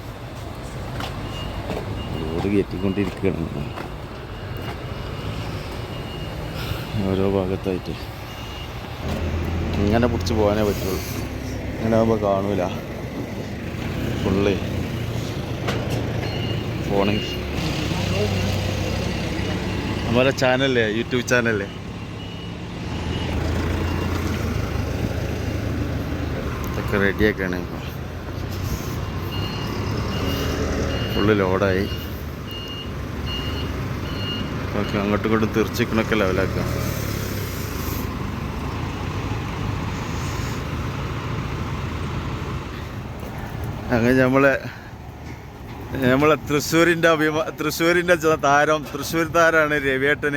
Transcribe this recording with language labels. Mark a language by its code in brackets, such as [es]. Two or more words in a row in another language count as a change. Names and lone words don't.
[ml] ലോഡ് കയറ്റിക്കൊണ്ടിരിക്കുകയാണ് ഓരോ ഭാഗത്തായിട്ട്. ഇങ്ങനെ പിടിച്ച് പോകാനേ പറ്റുള്ളൂ. ഇങ്ങനെ ആകുമ്പോൾ കാണൂല ഫുള്ള്. [hi] ഫോണിൽ हमारा चैनल है, यूट्यूब चैनल है. [ml] ഇതൊക്കെ റെഡിയാക്കാണ് ഇപ്പോൾ. ഫുള്ള് ലോഡായി. ഓക്കെ, അങ്ങോട്ടും ഇങ്ങോട്ടും തെറിച്ചിക്കണൊക്കെ ലെവലാക്കാം. അങ്ങനെ നമ്മളെ തൃശ്ശൂരിൻ്റെ താരം, തൃശ്ശൂർ താരമാണ് രവിയേട്ടൻ.